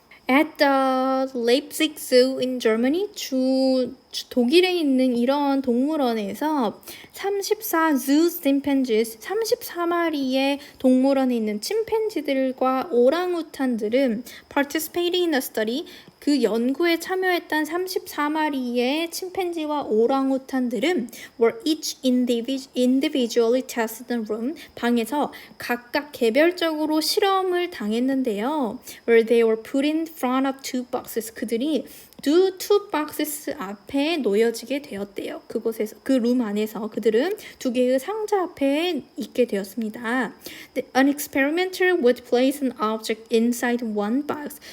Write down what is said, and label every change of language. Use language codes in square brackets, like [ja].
[en] At the Leipzig Zoo in Germany, [ko] 독일에 있는 이런 동물원에서 [en] 34 zoo chimpanzees, [ko] 34마리의 동물원에 있는 침팬지들과 오랑우탄들은 [en] participating in a study, [ko] 그 연구에 참여했던 34마리의 침팬지와 오랑우탄들은 [en] were each individually tested in a room, [ko] 방에서 각각 개별적으로 실험을 당했는데요. [en] Where they were put in front of two boxes, [ko] 그들이 [en] two boxes [ko] 앞에 놓여지게 되었대요. 그곳에서, 그 룸 안에서 그들은 두 개의 상자 앞에 있게 되었습니다. [en] An experimenter would place an object inside one box.